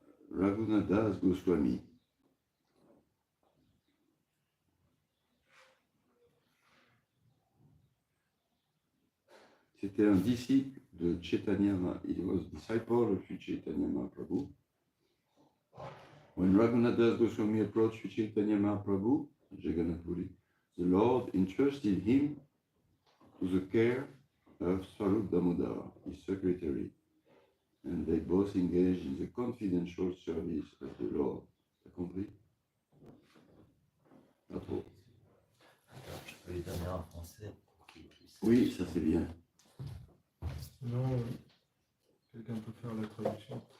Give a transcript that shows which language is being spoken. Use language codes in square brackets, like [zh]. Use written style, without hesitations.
[fr] Raghunath Goswami. C'était un disciple de Chaitanya. [en] He was a disciple of Sri Chaitanya Mahaprabhu. When Raghunath Goswami approached Sri Chaitanya Mahaprabhu, Jagannath Puri, the Lord entrusted him to the care of Swarup Damodara, his secretary, and they both engaged in the confidential service of the Lord. [fr] T'as compris? Pas trop. Attends, je peux lui donner en français pour qu'il puisse. Oui, ça c'est bien. Sinon, quelqu'un peut faire la traduction.